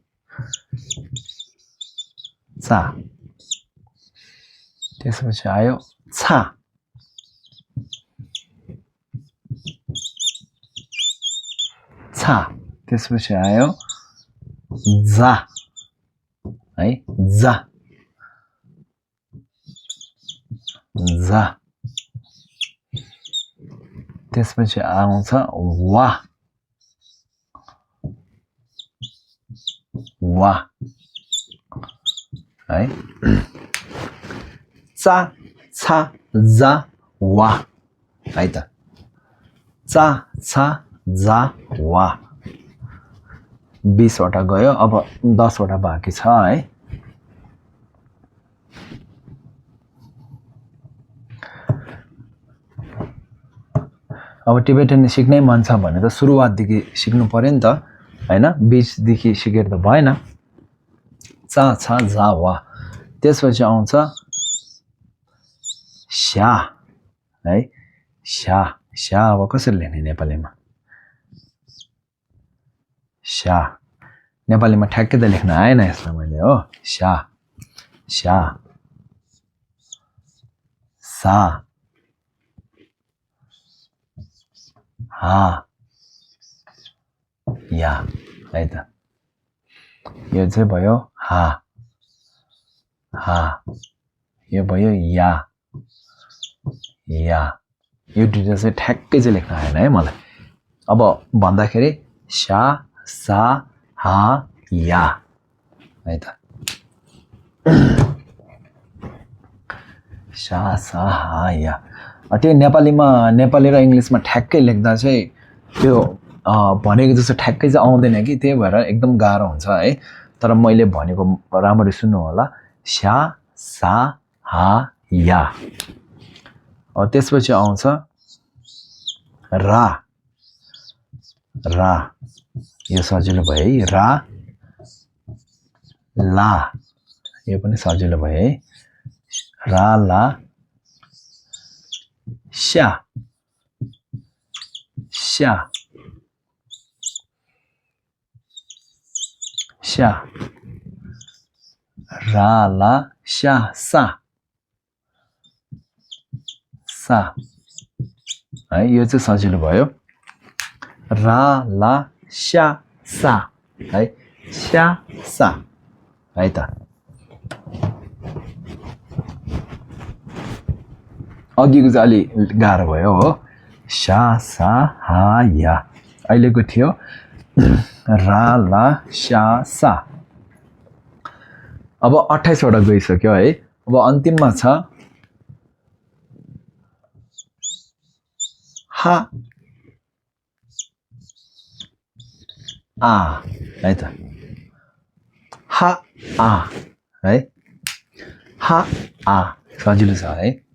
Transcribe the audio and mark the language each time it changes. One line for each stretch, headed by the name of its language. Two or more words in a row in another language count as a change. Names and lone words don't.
Nepali: चा त्यसपछि आयो छा छा त्यसपछि आयो जा है जा जा त्यसपछि आउँछ वा वा है चा छा जा वा है त चा छा जा वा 20 वटा गयो अब 10 वटा बाँकी छ है अब टिबेटन सिक्नै मन छ भने त सुरुवातदेखि सिक्नु पर्यो नि त हैन बीचदेखि सिकेर त भएन चा छा जा वा त्यसपछि आउँछ स्या है स्या स्या अब कसरी लेख्ने नेपालीमा स्या नेपालीमा ठ्याक्कै त लेख्न आएन यसलाई मैले हो स्या स्या सा हा या है त यो चाहिँ भयो हा हा यो भयो या या यो दुईटा चाहिँ ठ्याक्कै चाहिँ लेख्न आएन है मलाई अब भन्दाखेरि स्या सा हा या है त स्या सा हा या त्यो नेपाली र इंग्लिशमा ठ्याक्कै लेख्दा चाहिँ त्यो भनेको जस्तो ठ्याक्कै चाहिँ आउँदैन कि त्यही भएर एकदम गाह्रो हुन्छ है तर मैले भनेको राम्ररी सुन्नु होला स्या सा हा या त्यसपछि आउँछ रा रा यो सजिलो भयो है रा ला यो पनि सजिलो भयो है रा ला स्या स्या स्या रा ला स्या सा सा है यो चाहिँ सजिलो भयो रा ला स्या सा है स्या सा है त अघिको चाहिँ अलि गाह्रो भयो हो स्या सा हा या अहिलेको थियो रा ला स्या सा अब 28 वटा गइसक्यो है अब अन्तिममा छ हा आ है त हा आ है हा आ सजिलो छ है